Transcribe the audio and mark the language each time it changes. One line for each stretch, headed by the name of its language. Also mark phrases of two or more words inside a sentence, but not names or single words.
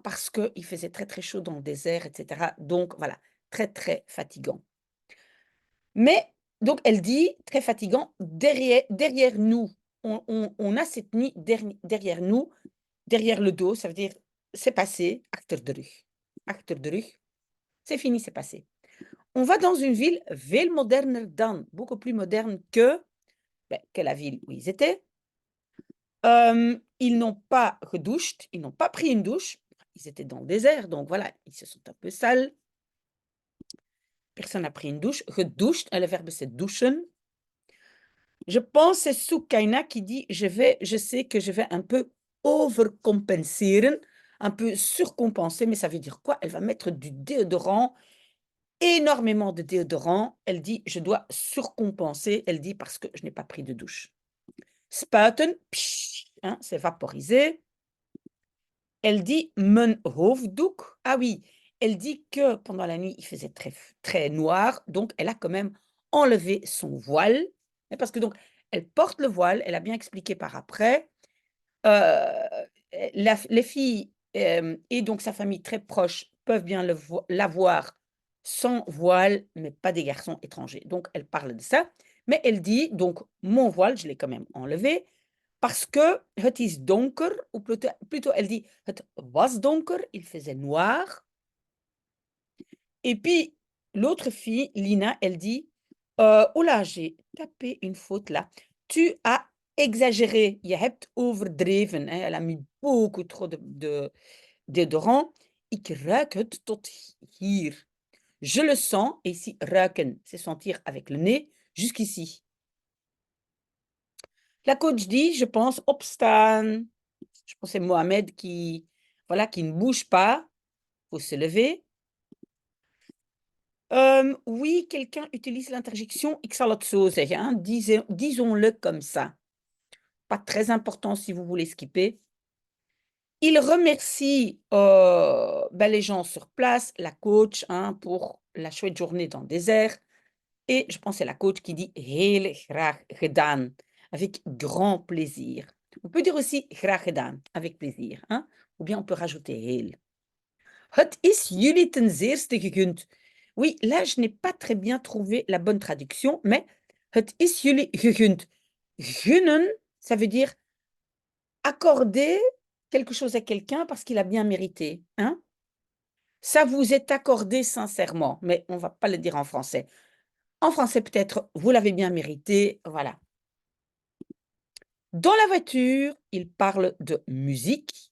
French: Parce qu'il faisait très, très chaud dans le désert, et cetera. Donc voilà, très, très fatigant. Mais donc elle dit, très fatigant, derrière nous, on a cette nuit derrière nous, derrière le dos, ça veut dire c'est passé,
Dutch: achter de rug. Achter de rug,
French: c'est fini, c'est passé. On va dans une ville
Dutch: veel moderner dan,
French: beaucoup plus moderne que la ville où ils étaient. Ils n'ont pas gedoucht, ils n'ont pas pris une douche. Ils étaient dans le désert, donc voilà, ils se sont un peu sales. Personne n'a pris une douche. Gedoucht, le verbe c'est douchen. Je pense c'est Soukaina qui dit je sais que je vais un peu overcompenseren, un peu surcompenser, mais ça veut dire quoi? Elle va mettre du déodorant, énormément de déodorant. Elle dit je dois surcompenser. Elle dit parce que je n'ai pas pris de douche. Spuiten, hein, c'est vaporiser. Elle dit
Dutch: mijn hoofddoek.
French: Ah oui, elle dit que pendant la nuit, il faisait très, très noir, donc elle a quand même enlevé son voile. Parce que donc, elle porte le voile, elle a bien expliqué par après. Les filles et donc sa famille très proche peuvent bien l'avoir sans voile, mais pas des garçons étrangers. Donc, elle parle de ça. Mais elle dit, donc, mon voile, je l'ai quand même enlevé. Parce que
Dutch: het is donker,
French: ou plutôt elle dit
Dutch: het was donker,
French: il faisait noir. Et puis l'autre fille, Lina, elle dit oh là, j'ai tapé une faute là. Tu as exagéré,
Dutch: je hebt overdreven.
French: Hein. Elle a mis beaucoup trop de déodorant.
Dutch: Ik ruik het tot hier.
French: Je le sens, et ici, ruiken, c'est sentir avec le nez, jusqu'ici. La coach dit, je pense, opstaan. Je pense que c'est Mohamed qui, voilà, qui ne bouge pas. Il faut se lever. Oui, quelqu'un utilise l'interjection
Dutch: ik zal het zo zeggen.
French: Hein, disons-le comme ça. Pas très important si vous voulez skipper. Il remercie les gens sur place, la coach, hein, pour la chouette journée dans le désert. Et je pense que c'est la coach qui dit
Dutch: heel graag gedaan,
French: avec grand plaisir. On peut dire aussi
Dutch: graag gedaan,
French: avec plaisir. Hein? Ou bien on peut rajouter heel.
Dutch: Het is jullie ten zeerste gegund.
French: Oui, là, je n'ai pas très bien trouvé la bonne traduction, mais
Dutch: het is jullie gegund.
French: Gunnen, ça veut dire accorder quelque chose à quelqu'un parce qu'il a bien mérité. Hein? Ça vous est accordé sincèrement, mais on ne va pas le dire en français. En français, peut-être, vous l'avez bien mérité, voilà. Dans la voiture, il parle de musique.